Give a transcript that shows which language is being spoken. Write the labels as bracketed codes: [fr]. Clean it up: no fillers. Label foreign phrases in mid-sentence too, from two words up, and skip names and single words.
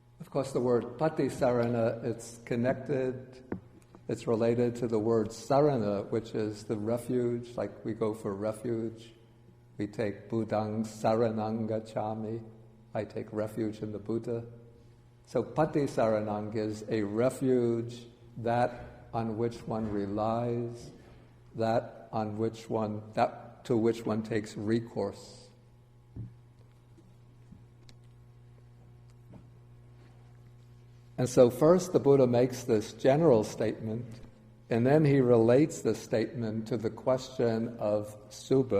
[en] Of course, the word patisarana, it's related to the word sarana, which is the refuge, like we go for refuge. We take [pi] Buddhang saranang gacchami. [en] I take refuge in the Buddha. So patisaranang is a refuge, that on which one relies, that to which one takes recourse. And so first the Buddha makes this general statement, and then he relates the statement to the question of subha.